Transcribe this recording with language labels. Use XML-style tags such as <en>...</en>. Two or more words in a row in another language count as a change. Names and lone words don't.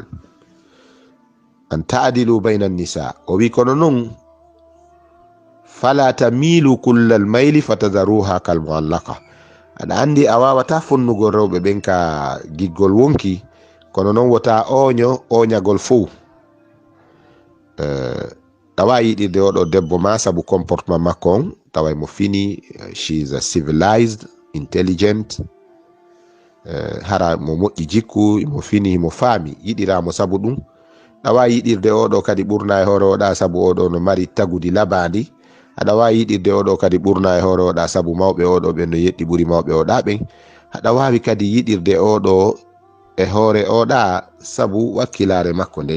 <ar>أن تعدلوا بين النساء,</ar> <ff>o wi kono non</ff> <ar>فلا تميلوا كل الميل فتذروها كالمعلقة.</ar> <ff>Aɗa andi a wawata fonnugol rewɓe ɓen ka giggol wonki, kono non wota oñagol fou. Tawa yiɗirde oɗo debbo ma sabu comportement makko on, taway mo fini,</ff> <en>she is a civilized, intelligent,</en> <ff>hara mo moƴƴi jikku, mo fini, mo faami, yiɗiramo sabu ɗum. Tawa yiɗirde oɗo kadi ɓurna e hoore oɗa sabu oɗo no mari tagudi labandi. Aɗa wawi yiɗirde oɗo kadi ɓurna e hoore oɗa sabu mawɓe oɗo ɓen no yeɗɗi ɓuri mawɓe oɗa ɓen. Aɗa wawi kadi yiɗirde oɗo e hoore oɗa sabu wakkilare makko nden.</ff>